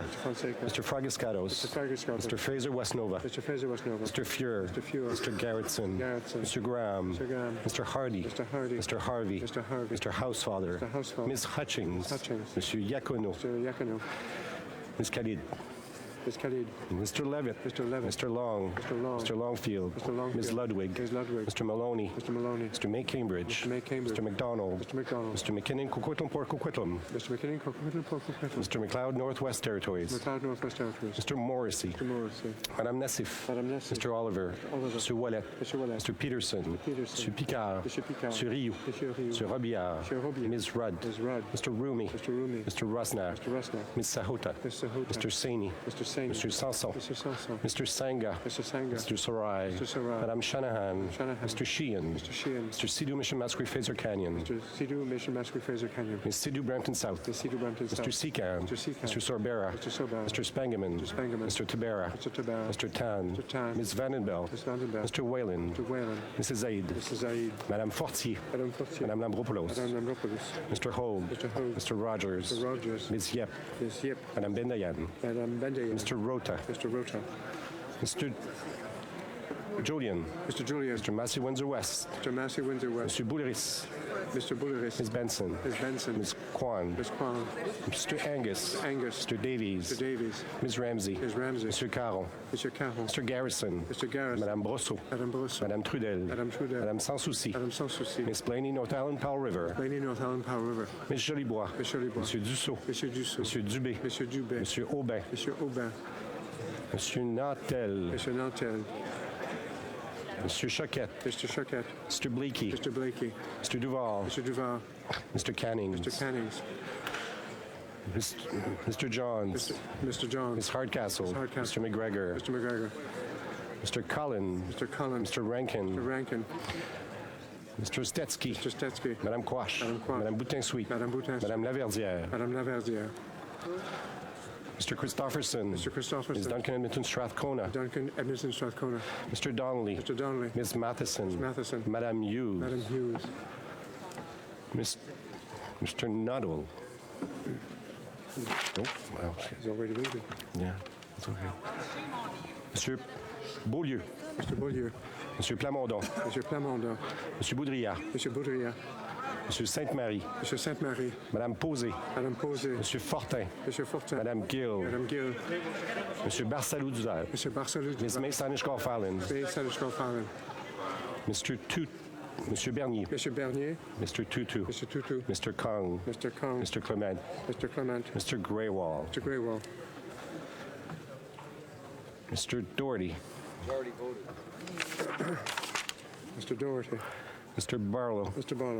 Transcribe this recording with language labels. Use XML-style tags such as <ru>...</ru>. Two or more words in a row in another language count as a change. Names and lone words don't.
<en>Mr. Fonseca. Mr. Fragascatos. Mr. Fragascatos. Mr. Fraser Westnova. Mr. Fraser Westnova. Mr. Fuhr. Mr. Fuhr. Mr. Garrettson. Garrettson. Mr. Graham. Mr. Graham. Mr. Hardy. Mr. Hardy. Mr. Harvey. Mr. Harvey. Mr. Housefather. Mr. Housefather. Ms. Hutchings. Hutchings. Mr. Yacono. Mr. Yacono. Ms. Khalid. Ms. Khalid. Mr. Levitt. Mr. Levitt. Mr. Long. Mr. Long. Mr. Longfield. Mr. Longfield. Ms. Ludwig. Ms. Ludwig. Mr. Maloney. Mr. Maloney. Mr. May Cambridge. Mr. May Cambridge. Mr. McDonald. Mr. McDonald. Mr. McKinnon Coquitlam Port Coquitlam. Mr. McKinnon, Coquitlam. Mr. McLeod Northwest Territories. McLeod, Northwest Territories. Mr. Morrissey. Mr. Morrissey. Madame Nassif. Madame Nassif. Mr. Oliver. Oliver. Mr. Wallet. Mr. Wallet. Mr. Peterson. Peterson. Mr. Picard. Mr. Picard. Mr. Rioux. Mr. Rioux. Mr. Robillard. Mr. Robillard. Ms. Rudd. Ms. Rudd. Mr. Rumi. Mr. Rumi. Mr. Rusnak. Mr. Rusnak. Ms. Sahota. Ms. Sahota. Mr. Saini. Mr. Saini. Mr. Sanson. Mr. Sanson. Mr. Sanga. Mr. Sanga. Mr. Sarai. Mr. Sarai. Madame Shanahan. Shanahan. Mr. Sheehan. Mr. Sheehan. Mr. Sidhu Mission Masquerade Fraser Canyon. Mr. Sidhu Mission Masquerade Fraser Canyon. Ms. Sidhu Brampton South. Ms. Sidhu Brampton South. Mr. Secan. Mr. Secan. Mr. Sorbera. Mr. Sorbera. Mr. Spangeman. Mr. Spangeman. Mr. Tabera. Mr. Tabara. Mr. Tan. Mr. Tan. Ms. Vandenbell. Ms. Vandenberg. Mr. Whalen. Mr. Whalen. Mrs. Zaid. Mrs. Zaid. Madame Fortier. Madame Fortier. Madame Lambropoulos. Madame Lambropoulos. Mr. Hogue. Mr. Hogue. Mr. Rogers. Mr. Rogers. Ms. Yep. Ms. Yip. Madame Bendayan. Madame Bendayan. Mr. Rota. Mr. Rota. Mr. Julian. Mr. Julian. Mr. Massey Windsor West. Mr. Massey Windsor West. Mr. Bouleris. Mr. Bulleris. Ms. Benson. Ms. Benson. Ms. Kwan. Ms. Kwan. Mr. Angus. Angus. Mr. Davies. Mr. Davies. Ms. Ramsey. Ms. Ramsey. Mr. Caron. Mr. Caron. Mr. Garrison. Mr. Garrison. Madame Brosseau. Madame Brousseau. Madame Trudel. Madame Trudel. Madame Sans Souci. Madame Sans Souci. Miss Blaney, North Island, Powell River. Lady North Island Powell River. Miss Jolibois. Miss Jolibois. Monsieur Dussault. Monsieur Dussault. Monsieur Dubé. Monsieur Dubé. Monsieur Aubin. Monsieur Aubin. Monsieur Nantel. Monsieur Nantel. Monsieur Choquette. Mr. Choquette. Mr. Blakey. Mr. Blakey. Mr. Duval. Mr. Duval. Mr. Cannings. Mr. Cannings. Mr. Johns. Mr. Johns. Miss Hardcastle. Miss Hardcastle. Mr. McGregor. Mr. McGregor. Mr. Cullen. Mr. Cullen. Mr. Rankin. Mr. Rankin. Mr. Stetsky. Mr. Stetsky. Madame Quash. Madame Quash. Madame Boutin-Sweet. Madame Boutin. Madame Laverdière. Madame Laverdière. Mr. Christopherson. Mr. Christopherson. Ms. Duncan Edmonton Strathcona. Duncan Edmonton Strathcona. Mr. Donnelly. Mr. Donnelly. Ms. Matheson. Matheson. Madame Hughes. Madame Hughes. Mr. Nuttall. Oh, well, He's already leaving. yeah, it's okay. Monsieur Beaulieu. Mr. Beaulieu. Monsieur Plamondon. Monsieur Plamondon. Monsieur Boudriat. Monsieur Boudria. Monsieur Sainte-Marie. Monsieur Sainte-Marie. Madame Posé. Madame Posé. Monsieur Fortin. Monsieur Fortin. Madame Gill. Madame Gill. Monsieur Barsalou-Duzel. Monsieur Barcelou. Ms. May-Sanish-Garfalin. May Salish-Garfalin. Monsieur Bernier. Monsieur Bernier. Mr. Tutu. Mr. Tutu. Mr. Kong. Mr. Kong. Mr. Clement. Mr. Clement. Mr. Greywall. Mr. Greywall. Mr. Doherty. Mr. Doherty. Mr. Barlow. Mr. Barlow.</en>